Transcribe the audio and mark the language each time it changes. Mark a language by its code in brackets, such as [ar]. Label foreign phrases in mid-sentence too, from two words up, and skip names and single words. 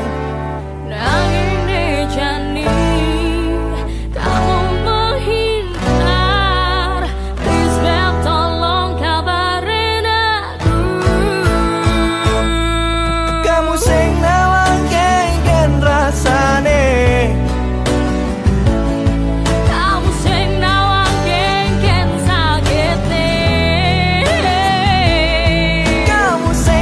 [ban] Nanging nejani, [id] kamu menghindar. Please Beb, tolong kabarin aku. [ban] Kamu sing nawang kengen rasane. [id] Kamu